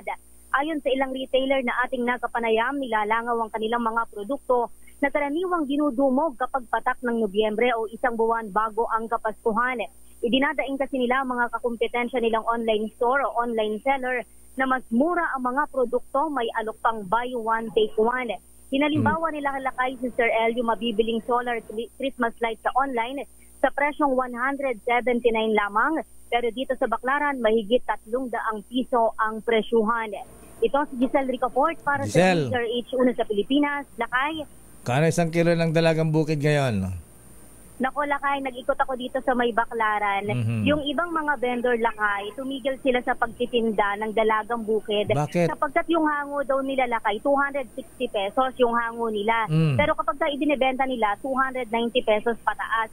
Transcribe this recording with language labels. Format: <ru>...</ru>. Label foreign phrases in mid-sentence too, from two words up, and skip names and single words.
<tl>Ayon sa ilang retailer na ating nakapanayam, nilalangaw ang kanilang mga produkto na karaniwang dinudumog kapag patak ng Nobyembre o isang buwan bago ang Kapaskuhan. Idinadaing kasi nila mga kakumpetensya nilang</tl> <en>online store</en> <tl>o</tl> <en>online seller</en> <tl>na mas mura ang mga produkto, may alok pang</tl> <en>buy one take one.</en> <tl>Hinalimbawa nila Lakay, Sister El, yung mabibiling</tl> <en>solar Christmas light</en> <tl>sa online sa presyong 179 lamang, pero dito sa Baclaran mahigit 300 piso ang presyuhan. Ito si Giselle Ricafort para Giselle. sa RH1 sa Pilipinas. Lakay. Kano isang kilo ng Dalagang Bukid ngayon? Nako, Lakay, nag-ikot ako dito sa may Baclaran. Yung ibang mga vendor, Lakay, tumigil sila sa pagtitinda ng Dalagang Bukid. Bakit? Sapagkat yung hango daw nila, Lakay, 260 pesos yung hango nila. Pero kapag ibinibenta nila, 290 pesos pataas.</tl>